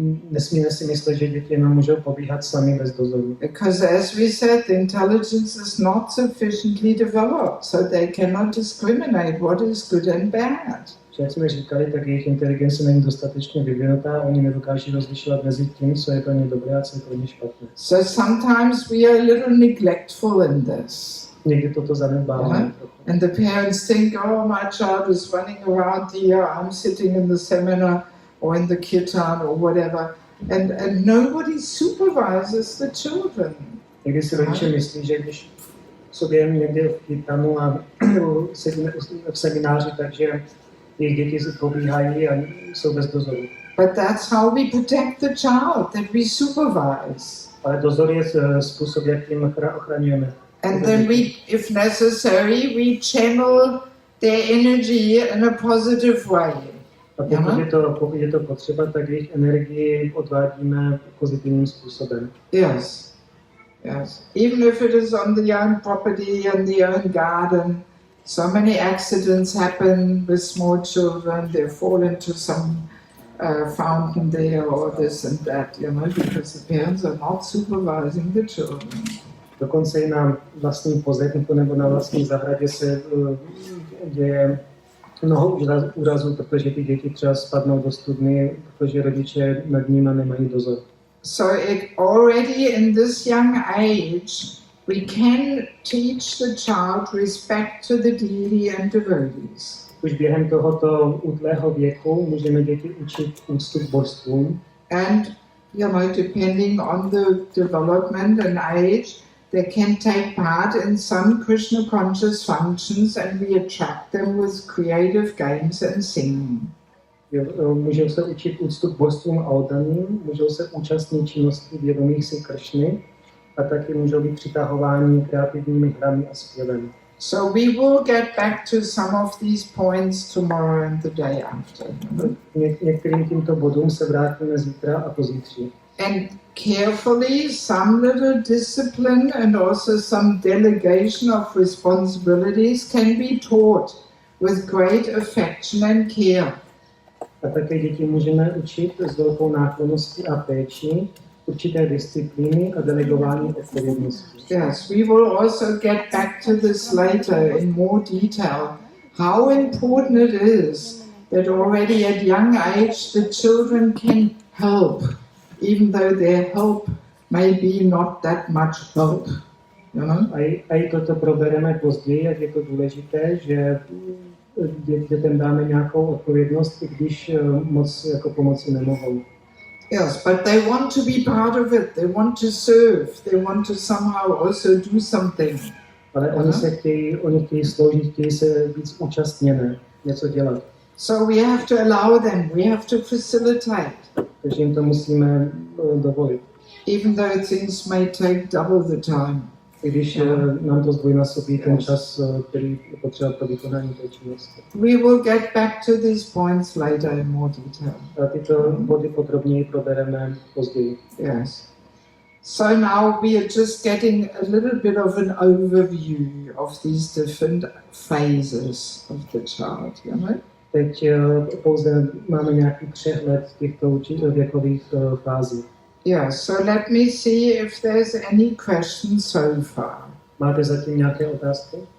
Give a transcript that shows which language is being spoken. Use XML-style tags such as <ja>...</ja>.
<cs>Nesmíme si myslet, že děti jenom můžou pobíhat sami bez dozoru.</cs> <en>Because as we said, the intelligence is not sufficiently developed, so they cannot discriminate what is good and bad.</en> <cs>Jak jsme říkali, tak jejich inteligence není dostatečně vyvinutá, oni nedokáží rozlišovat mezi tím, co je pro ně dobré a co je pro ně špatné.</cs> <en>So sometimes we are a little neglectful in this.</en> <cs>Někdy toto zanedbáváme.</cs> <en>And the parents think, oh, my child is running around here, I'm sitting in the seminar or in the kirtan or whatever, and nobody supervises the children.</en> <cs>Někdy si rodiče myslí, že když sobě někde v kirtanu a sedíme v semináři, takže jejich děti se pobíhají a jsou bez dozoru.</cs> <en>But that's how we protect the child, that we supervise.</en> <cs>Ale dozor je způsob, jakým ochraňujeme.</cs> <en>And then we, if necessary, we channel their energy in a positive way.</en> <cs>A pokud je to potřeba, tak jejich energii odvádíme pozitivním způsobem.</cs> <en>Yes, yes. Even if it is on the own property and the own garden, so many accidents happen with small children. They fall into some fountain there or this and that, you know, because the parents are not supervising the children.</en> <cs>Dokonce i na vlastním pozemku nebo na vlastní zahradě se děje mnoho úrazů, protože ty děti třeba spadnou do studny, protože rodiče nad nimi nemají dozor.</cs> <en>So already in this young age, we can teach the child respect to the deity and devotees.</en> <cs>Už během tohoto útlého věku můžeme děti učit úctu k božstvům.</cs> <en>And, you know, depending on the development and age, they can take part in some Krishna conscious functions and we attract them with creative games and singing.</en> <cs>Můžou se učit úctu k božstvům a oddaným, můžou se účastnit činností vědomých si Krišny a taky můžou být přitahováni kreativními hrami a zpěvem.</cs> <en>So we will get back to some of these points tomorrow and the day after.</en> <cs>Některým tímto bodům se vrátíme zítra a pozítří.</cs> <en>And carefully, some little discipline and also some delegation of responsibilities can be taught with great affection and care.</en> <cs>A také děti můžeme učit s velkou náklonností a péčí určité disciplíny a delegování odpovědnosti.</cs> <en>Yes, we will also get back to this later in more detail. How important it is that already at young age the children can help, even though their help may be not that much help. You know?</en> <cs>A i toto probereme později, jak je to důležité, že dětem dáme nějakou odpovědnost, i když moc jako pomoci nemohou.</cs> <en>Yes, but they want to be part of it. They want to serve. They want to somehow also do something.</en> <cs>Ale oni chtějí sloužit, chtějí se víc účastněné, něco dělat.</cs> <en>So we have to allow them. We have to facilitate.</en> <cs>Takže jim to musíme dovolit.</cs> <en>Even though things may take double the time.</en> <cs>I když nám to zdvojnásobí ten čas, který je potřeba pro vykonání té činnosti.</cs> <en>We will get back to these points later in more detail.</en> <cs>A tyto body podrobněji probereme později.</cs> <en>Yes. So now we are just getting a little bit of an overview of these different phases of the child, you know?</en> <cs>Teď pouze máme nějaký přehled těchto věkových fází.</cs> <en>Yeah, so let me see if there's any questions so far.</en> <cs>Máte zatím nějaké otázky?</cs>